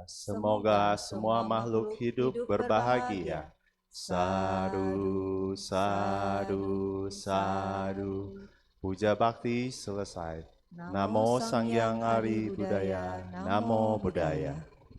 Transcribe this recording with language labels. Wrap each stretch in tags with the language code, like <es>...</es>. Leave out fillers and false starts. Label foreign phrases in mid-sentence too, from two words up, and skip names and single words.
<id>Semoga semua makhluk hidup berbahagia.</id> <pi>Sadu, sadu, sadu.</pi> <id>Puja bakti selesai.</id> <pi>Namo Sang Hyang Ari Budaya. Namo Buddhaya.</pi>